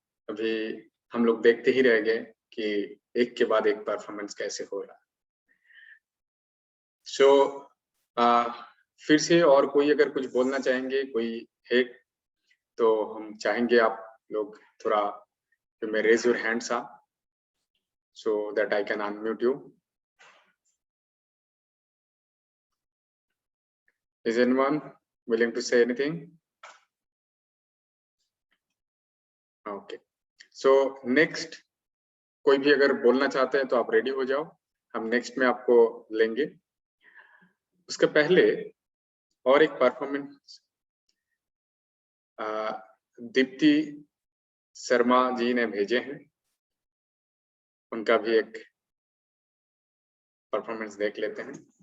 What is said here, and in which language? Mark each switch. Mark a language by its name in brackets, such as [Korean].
[Hindi] अभी हम लोग देखते ही रह गए कि एक के बाद एक परफॉर्मेंस कैसे हो रहा है। फिर से और कोई अगर कुछ बोलना चाहेंगे, कोई है तो हम चाहेंगे आप लोग थोड़ा [English] may raise your hands up so that I can unmute you. Is anyone willing to say anything? [Hindi] Okay, so next कोई भी अगर बोलना चाहते हैं तो आप रेडी हो जाओ, हम नेक्स्ट में आपको लेंगे। उसके पहले और एक परफॉर्मेंस दीप्ति शर्मा जी ने भेजे हैं, उनका भी एक परफॉर्मेंस देख लेते हैं।